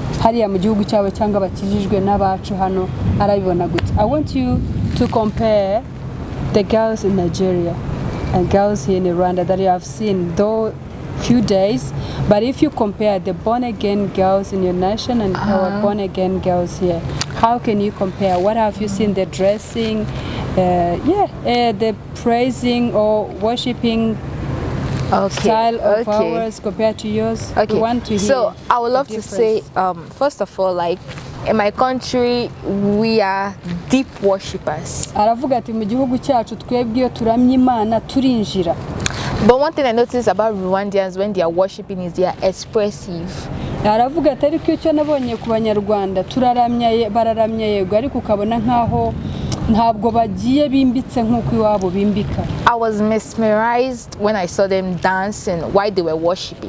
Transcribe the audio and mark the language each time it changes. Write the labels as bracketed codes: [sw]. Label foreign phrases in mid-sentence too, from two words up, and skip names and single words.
[rw] hariya mu gihugu cyabo cyangwa bakijijwe n'abacu hano arabibona gute. [en] I want you to compare the girls in Nigeria and girls here in Rwanda that you have seen though few days, but if you compare the born again girls in your nation and our born again girls here, how can you compare? What have you seen, the dressing, the praising or worshiping style of ours compared to yours? We want to hear. So I would love to say, first of all, like in my country, we are deep worshippers. [rw] Aravuga ati mu gihugu cyacu twebwe iyo turamya Imana turinjira. [en] But one thing I noticed about Rwandans when they are worshiping is they are expressive. [rw] Aravuga ati ariko icyo nabonye ku banyarwanda turaramya bararamya yego ariko ukabona nkaho ntabwo bagiye bimbitse nkuko iwabo bimbika. [en] I was mesmerized when I saw them dancing while they were worshiping.